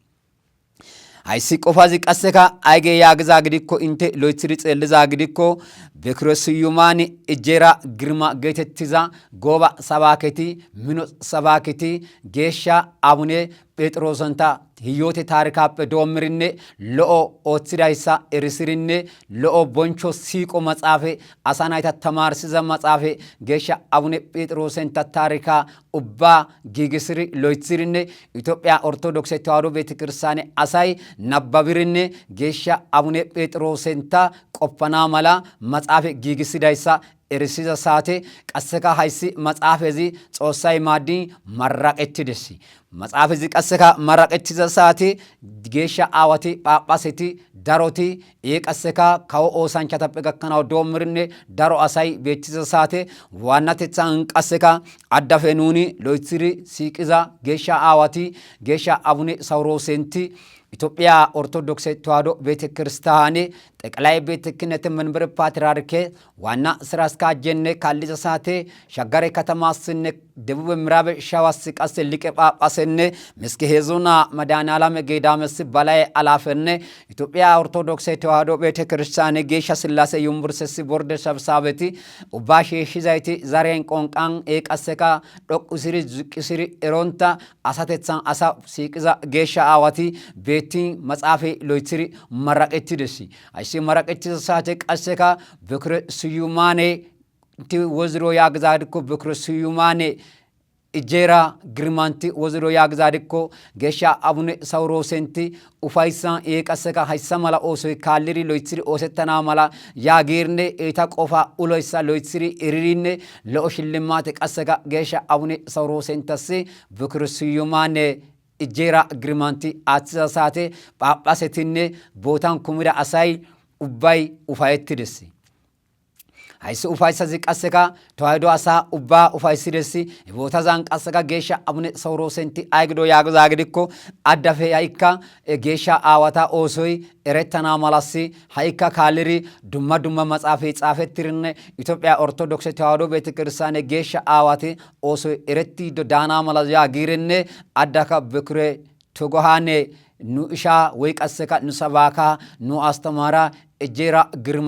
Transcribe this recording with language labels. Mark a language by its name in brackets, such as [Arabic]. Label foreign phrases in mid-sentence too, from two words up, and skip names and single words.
[Wolaytta] አይሲ ቆፋዚ ቀሰካ አይገ ያግዛ ግዲኮ እንተ ሎይትሪ ጸልዛ ግዲኮ በክርስቲያማኒ እጀራ ግርማ ገተትዛ ጎባ ሰባከቲ ምኖ ሰባከቲ ጌሻ አቡኔ ጴጥሮስንታ ህይወቴ ታሪካፕ ዶምሪነ ሎኦ ኦትሲዳይሳ እርስሪነ ሎኦ ቦንቾ ሲቆ መጻፌ አሳናይታ ተማርሲዘ መጻፌ ጌሻ አቡነ ጴጥሮስንታ ታሪካ ኡባ ጊግስሪ ሎይትሪነ ኢትዮጵያ ኦርቶዶክስ ተዋሕዶ ቤተክርስቲያን አሳይ ነባብሪነ ጌሻ አቡነ ጴጥሮስንታ ቆፈና ማላ መጻፌ ጊግስዳይሳ ኤርሲዛ ሳቴ ቀሰካ ሃይሲ መጻፌዚ ጾሳይ ማዲ መራቀትደሲ መጻፌዚ ቀሰካ መራቀትዛ ሳቴ ጌሻ አዋቲ ጳጳሴቲ ዳሮቲ ቀሰካ ካው ኦሳንቻታ በገከናው ዶምርኔ ዳሮ አሳይ ቤትዛ ሳቴ ዋናተጻን ቀሰካ አዳፈኑኒ ሎይትሪ ሲቅዛ ጌሻ አዋቲ ጌሻ አቡኔ ሳውሮሴንቲ ኢትዮጵያ ኦርቶዶክስ ተዋሕዶ ቤተክርስቲያን [Amharic] ጠቅላይ ቤተ ክህነት መንበር ፓትርያርክ ዋና ስራ አስኪያጅ [Wolaytta] ካልጀ ሳቴ ሸገር ከተማ ስነ ደቡብ ምዕራብ ሸዋ ቀስ ሊቀ ጳጳስን ምስኪ ሄዞና መድኃኔዓለም ገዳምስ በላይ አላፈን ኢትዮጵያ ኦርቶዶክስ ተዋሕዶ ቤተክርስቲያን ጌሻ ስላሴ ዩኒቨርሲቲ ቦርድ ሰብሳቤቲ ኡባሽ ሺዛይቲ ዛሬን ቆንቃን ኤቀሰካ ዶቁሲሪ ዝቅሲሪ ኤሮንታ አሳተጻን አሳ ሲቅዛ ጌሻ አዋቲ ቤቲ መጻፌ ሎይትሪ መረቀቲ ደሲ አይሲ መረቀቲ ሳቴ ቀሰካ በክረ ስዩማኔ ቲ ወዝሮ ያግዛድኮ በክረ ስዩማኔ ኢጄራ ግርማንቲ ወዝሮ ያግዛድኮ ጌሻ አቡነ ሳውሮሴንቲ ኡፋይሳን ኤቀሰካ ሃይሰማላ ኦሶይ ካልሪ ሎይትሪ ኦሰተና ማላ ያጌርኔ ኤታ ቆፋ ኡሎይሳ ሎይትሪ ኢሪሪኔ ለኦሽልማት ቀሰካ ጌሻ አቡነ ሳውሮሴንተሲ በክረ ስዩማኔ ኢጄራ ግርማንቲ አትሳሳቴ ጳጳሰቲኔ ቦታን ኩምዳ አሳይ ኡባይ ኡፋይትደሲ አይሲ ኡፋይሳዚ ቀሰካ ተዋሕዶ አሳ ኡባ ኡፋይሲደሲ ቦታ ዛን ቀሰካ ጌሻ አቡነ ሳውሮሴንቲ አይግዶ ያግዛግዲኮ አዳፌ አይካ ጌሻ አዋታ ኦሶይ ኤረተና ማላሲ ሃይካ ካልሪ ዱማ ዱማ መጻፌ ጻፈትርነ ኢትዮጵያ ኦርቶዶክስ ተዋሕዶ ቤተክርስቲያን ጌሻ አዋቴ ኦሶይ ኤረቲ ዳና ማላያ ጊርነ አዳካ በክሬ ቶጎሃኔ ኑ ኢሻ ወይ ቀሰካ ኑ ሰባካ ኑ አስተማራ ኢጄራ ግርማ